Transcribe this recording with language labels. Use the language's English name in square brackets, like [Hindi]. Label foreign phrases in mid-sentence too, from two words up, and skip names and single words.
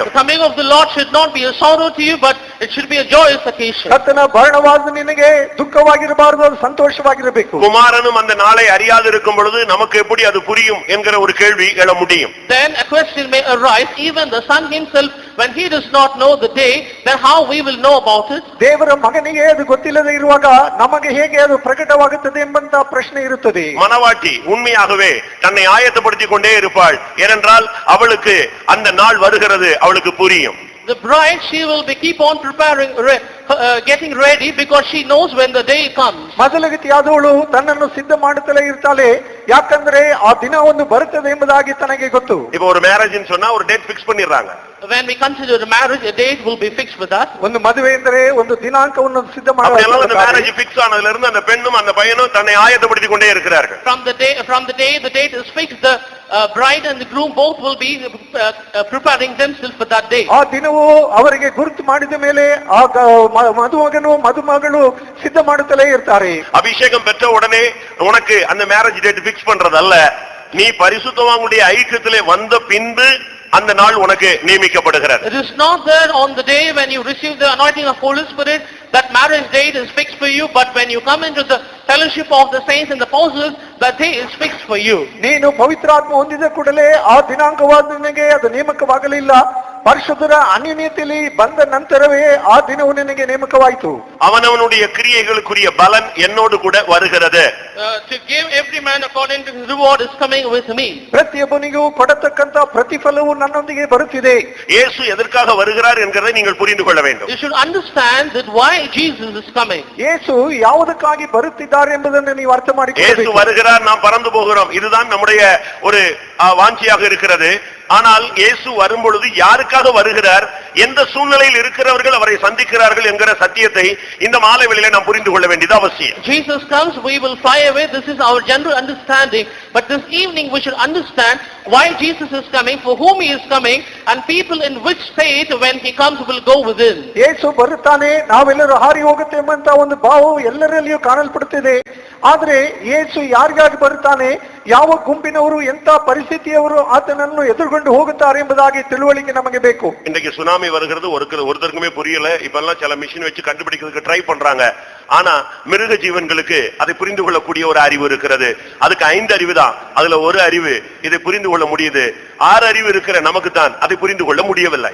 [English] The coming of the Lord should not be a sorrow to you, but it should be a joyous occasion. [Kannada] ಕರ್ತನ ಭರಣವಾದು ನಿನಗೆ ದುಃಖವಾಗಿರಬಾರದು, ಅದು ಸಂತೋಷವಾಗಿರಬೇಕು. [Tamil] குமாரனும் அந்த நாளை அறியாது இருக்கும் பொழுது நமக்கு எப்படி அது புரியும் என்கிற ஒரு கேள்வி எழ முடியும். [English] Then a question may arise, even the Son himself, when he does not know the day, then how we will know about it? [Kannada] ದೇವರ ಮಗನಿಗೆ ಅದು ಗೊತ್ತಿಲ್ಲದೆ ಇರುವಾಗ ನಮಗೆ ಹೇಗೆ ಅದು ಪ್ರಕಟವಾಗುತ್ತದೆ ಎಂಬಂತ ಪ್ರಶ್ನೆ ಇರುತ್ತದೆ. [Tamil] மணவாட்டி உண்மையாகவே தன்னை ஆயத்தப்படுத்திக் கொண்டே இருப்பாள், ஏனென்றால் அவளுக்கு அந்த நாள் வருகிறது, அவளுக்கு புரியும். [English] The bride, she will be keep on preparing, getting ready, because she knows when the day comes. [Kannada] ಮೊದಲಗತಿಯಾದವಳು ತನ್ನನ್ನು ಸಿದ್ಧ ಮಾಡುತ್ತಲೇ ಇರ್ತಾಳೆ, ಯಾಕಂದ್ರೆ ಆ ದಿನ ಒಂದು ಬರುತ್ತದೆ ಎಂಬುದಾಗಿ ತನಗೆ ಗೊತ್ತು. [Tamil] இப்ப ஒரு மேரேஜ்னு சொன்னா ஒரு [English] date fix [Tamil] பண்ணிடுறாங்க. [English] When we consider the marriage, a date will be fixed with that. [Kannada] ಒಂದು ಮದುವೆ ಎಂದರೆ ಒಂದು ದಿನಾಂಕವನ್ನು ಸಿದ್ಧ [Tamil] அப்படியெல்லாம் அந்த [Kannada] ಮಾಡುವ. [English] marriage fix [Tamil] ஆனதுல இருந்து அந்த பெண்ணும் அந்த பையனும் தன்னை ஆயத்தப்படுத்திக் கொண்டே இருக்கிறார்கள். [English] From the day the date is fixed, the bride and the groom both will be preparing themselves for that day. [Kannada] ಆ ದಿನವು ಅವರಿಗೆ ಗುರುತು ಮಾಡಿದ ಮೇಲೆ ಆ ಮದುಮಗನು ಮದುಮಗಳು ಸಿದ್ಧ ಮಾಡುತ್ತಲೇ ಇರ್ತಾರೆ. [Tamil] அபிஷேகம் பெற்ற உடனே உனக்கு அந்த [English] marriage date fix [Tamil] பண்றதல்ல, நீ பரிசுத்தவான்களுடைய ஐக்கியத்திலே வந்த பின்பு அந்த நாள் உனக்கு நியமிக்கப்படுகிறது. [English] It is not that on the day when you receive the anointing of Holy Spirit that marriage date is fixed for you, but when you come into the fellowship of the saints and the apostles, that day is fixed for you. [Kannada] ನೀನು ಪವಿತ್ರಾತ್ಮ ಹೊಂದಿದ ಕೂಡಲೇ ಆ ದಿನಾಂಕವಾದ ನಿನಗೆ ಅದು ನೇಮಕವಾಗಲಿಲ್ಲ, ಪರಿಶುದ್ಧರ ಅನ್ಯೋನ್ಯತೆಯಲ್ಲಿ ಬಂದ ನಂತರವೇ ಆ ದಿನವು ನಿನಗೆ ನೇಮಕವಾಯಿತು. [Tamil] அவனவனுடைய கிரியைகளுக்குரிய பலன் என்னோடு கூட வருகிறது. [English] To give every man according to his reward is coming with me. [Kannada] ಪ್ರತಿಯೊಬ್ಬನಿಗೂ ಕೊಡತಕ್ಕಂತ ಪ್ರತಿಫಲವು ನನ್ನೊಂದಿಗೆ ಬರುತ್ತಿದೆ. [Tamil] இயேசு எதற்காக வருகிறார் என்கிறதை நீங்கள் புரிந்து கொள்ள வேண்டும். [English] You should understand that why Jesus is coming. [Kannada] ಯೇಸು ಯಾವುದಕ್ಕಾಗಿ ಬರುತ್ತಿದ್ದಾರೆ ಎಂಬುದನ್ನು ನೀವು ಅರ್ಥ [Tamil] இயேசு [Kannada] ಮಾಡಿಕೊಳ್ಳಬೇಕು. [Tamil] வருகிறார், நாம் பறந்து போகிறோம், இதுதான் நம்முடைய ஒரு வாஞ்சியாக இருக்கிறது. ஆனால் இயேசு வரும்பொழுது யாருக்காக வருகிறார், எந்த சூழ்நிலையில் இருக்கிறவர்கள் அவரை சந்திக்கிறார்கள் என்கிற சத்தியத்தை இந்த மாலை வேளையிலே நாம் புரிந்து கொள்ள வேண்டியது அவசியம். [English] Jesus comes, we will fly away. This is our general understanding. But this evening we should understand why Jesus is coming, for whom he is coming, and people in which state when he comes will go within. [Kannada] ಯೇಸು ಬರುತ್ತಾನೆ, ನಾವೆಲ್ಲರೂ ಹಾರಿ ಹೋಗುತ್ತೇವೆ ಅಂತ ಒಂದು ಭಾವವು ಎಲ್ಲರಲ್ಲಿಯೂ ಕಾಣಲ್ಪಡುತ್ತಿದೆ. ಆದ್ರೆ ಯೇಸು ಯಾರಿಗಾಗಿ ಬರುತ್ತಾನೆ, ಯಾವ ಗುಂಪಿನವರು, ಎಂತ ಪರಿಸ್ಥಿತಿಯವರು ಆತನನ್ನು ಎದುರುಗೊಂಡು ಹೋಗುತ್ತಾರೆ ಎಂಬುದಾಗಿ ತಿಳುವಳಿಕೆ ನಮಗೆ ಬೇಕು. [Tamil] இன்றைக்கு சுனாமி வருகிறது ஒருத்தருக்குமே புரியல. இப்பெல்லாம் சில மிஷின் வச்சு கண்டுபிடிக்கிறதுக்கு ட்ரை பண்றாங்க. ஆனா மிருக ஜீவன்களுக்கு அதை புரிந்து கொள்ளக்கூடிய ஒரு அறிவு இருக்கிறது. அதுக்கு 5 அறிவு தான், அதுல ஒரு அறிவு இதை புரிந்து கொள்ள முடியுது. 6 அறிவு இருக்கிற நமக்கு தான் அதை புரிந்து கொள்ள முடியவில்லை.